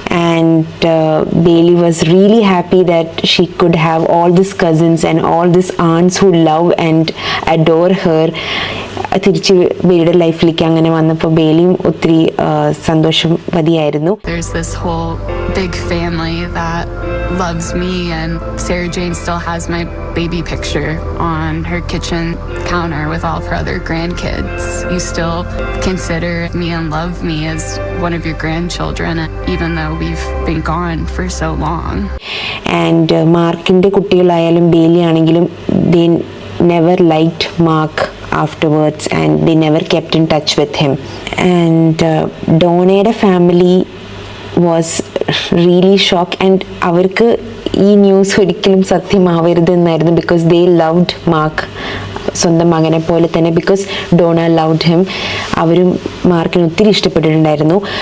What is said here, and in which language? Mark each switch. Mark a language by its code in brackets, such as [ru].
[en] And Bailey was really happy that she could have all this cousins and all this aunts who love and adore her. [ml] തിരിച്ച് ബെയിലിയുടെ ലൈഫിലേക്ക് അങ്ങനെ വന്നപ്പോൾ ബെയിലിയും ഒത്തിരി സന്തോഷവതിയായിരുന്നു. [en] There's this whole big family that loves me, and Sarah Jane still has my baby picture on her kitchen counter with all of her other grandkids. You still consider me and love me as one of your grandchildren, even though we've been gone for so long. And [ml] മാർക്കിൻ്റെ കുട്ടികളായാലും Bailey ആണെങ്കിലും [en] they never liked Mark afterwards and they never kept in touch with him. [ml] And ഡോണയുടെ family [en] was really shocked, and [ml] അവർക്ക് ഈ news ഒരിക്കലും സത്യമാവരുത് എന്നായിരുന്നു. Because [en] they loved Mark [ml] സ്വന്തം മകനെ പോലെ തന്നെ. [en] Because Donna loved him. [ml] അവരും മാർക്കിന് ഒത്തിരി ഇഷ്ടപ്പെട്ടിട്ടുണ്ടായിരുന്നു.